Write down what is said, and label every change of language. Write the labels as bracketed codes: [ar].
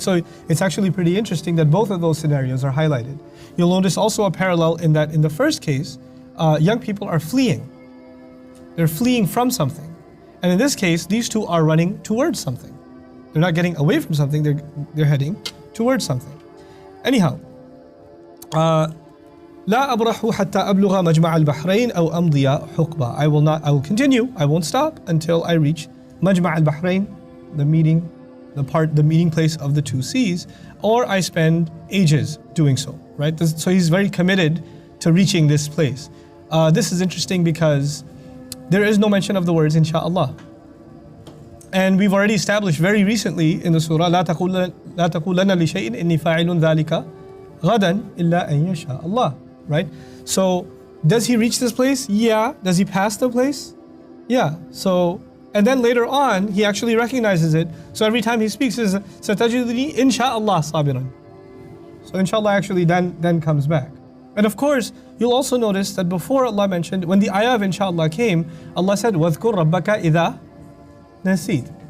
[en] So it's actually pretty interesting that both of those scenarios are highlighted. You'll notice also a parallel in that in the first case, young people are fleeing. They're fleeing from something. And in this case, these two are running towards something. They're not getting away from something, they're heading towards something. [ar] Anyhow, لا أبرح حتى أبلغ مجمع البحرين أو أمضي حقبة. [en] I will continue, I won't stop until I reach مجمع البحرين, the meeting place of the two seas, or I spend ages doing so, right? So he's very committed to reaching this place. This is interesting because there is no mention of the words insha'Allah. And we've already established very recently in the surah, [ar] لا تقولن لشيء إني فاعل ذلك غدا إلا أن يشاء الله, right? [en] So does he reach this place? Yeah. Does he pass the place? Yeah. So, and then later on, he actually recognizes it. So every time he speaks, he says, [ar] ستجدني إن شاء الله صابرا. [en] So inshallah actually then comes back. And of course, you'll also notice that before Allah mentioned, when the ayah of inshallah came, Allah said, [ar] وَاذْكُرْ رَبَّكَ إِذَا نَسِيت.